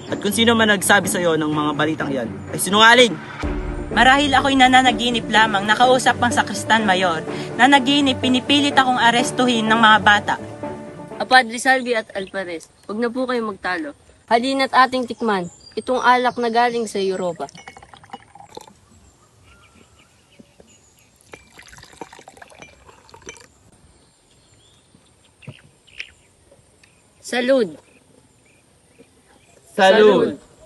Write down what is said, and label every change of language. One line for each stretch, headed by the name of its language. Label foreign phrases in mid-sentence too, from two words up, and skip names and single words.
Filipino: At kung sino man nagsabi sa iyo ng mga balitang iyan ay sinungaling! Marahil ako'y nananaginip lamang, nakausap ang sakristan mayor. Nanaginip, pinipilit akong arestuhin ng mga bata. Padre Salvi at Alvarez, huwag na po kayo magtalo. Halina't ating tikman, itong alak na galing sa Europa. Salud! Salud!